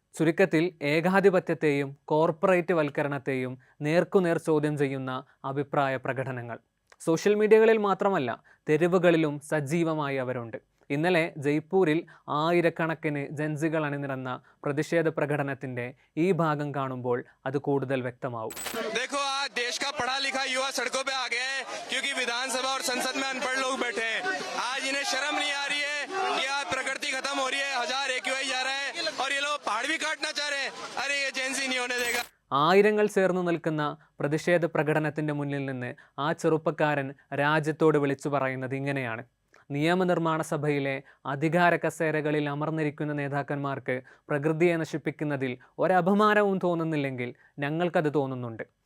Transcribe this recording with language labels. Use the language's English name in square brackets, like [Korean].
[Malayalam] ചുരുക്കത്തിൽ ഏകാധിപത്യത്തെയും കോർപ്പറേറ്റ് വൽക്കരണത്തെയും നേർക്കുനേർ ചോദ്യം ചെയ്യുന്ന അഭിപ്രായ പ്രകടനങ്ങൾ. സോഷ്യൽ മീഡിയകളിൽ മാത്രമല്ല, തെരുവുകളിലും സജീവമായി അവരുണ്ട്. ഇന്നലെ ജയ്പൂരിൽ ആയിരക്കണക്കിന് ജൻസികൾ അണിനിരന്ന പ്രതിഷേധ പ്രകടനത്തിന്റെ ഈ ഭാഗം കാണുമ്പോൾ അത് കൂടുതൽ വ്യക്തമാവും. [Hindi] देश का पढ़ा लिखा युवा सड़कों पे आ गया है क्योंकि विधानसभा और संसद में अनपढ़ लोग बैठे हैं। आज इन्हें शर्म नहीं आ रही है कि आज प्रकृति खत्म हो रही है, 1000 AQI जा रहा है और ये लोग पहाड़ भी काटना चाह रहे हैं। अरे ये जेंसी नहीं होने देगा. [Malayalam] ആയിരങ്ങൾ ചേർന്ന് നിൽക്കുന്ന പ്രതിഷേധ പ്രകടനത്തിന്റെ മുന്നിൽ നിന്ന് ആ ചെറുപ്പക്കാരൻ രാജ്യത്തോട് വിളിച്ചു പറയുന്നത് ഇങ്ങനെയാണ്: നിയമനിർമ്മാണ സഭയിലെ അധികാര കസേരകളിൽ അമർന്നിരിക്കുന്ന നേതാക്കന്മാർക്ക് പ്രകൃതിയെ നശിപ്പിക്കുന്നതിൽ ഒരപമാനവും തോന്നുന്നില്ലെങ്കിൽ ഞങ്ങൾക്കത് തോന്നുന്നുണ്ട്.